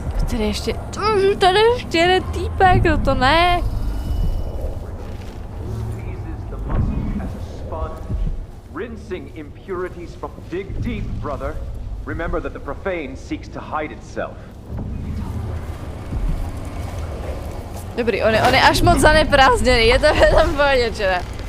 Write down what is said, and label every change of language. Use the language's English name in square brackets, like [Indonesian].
[Czech] Tady ještě jeden týpek, no to ne. [English] Rinsing impurities from dig deep, brother. Remember that the profane seeks to hide itself. [Czech] Dobrý, on je až moc zaneprázdněný, je to v pohodě, že ne?